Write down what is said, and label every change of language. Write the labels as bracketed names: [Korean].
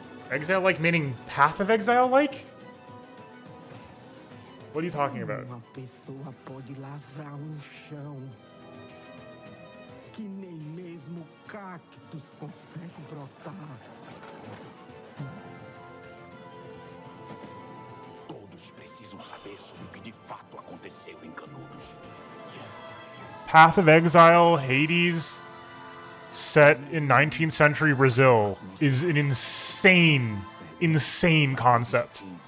[English] Exile-like meaning Path of Exile-like? What are you talking about? [Portuguese] Uma pessoa pode lavrar chão que nem mesmo cactos consegue brotar. Todos precisam saber sobre o que de fato aconteceu em Canudos. [English] Path of Exile, Hades, set in 19th century Brazil, is an insane concept.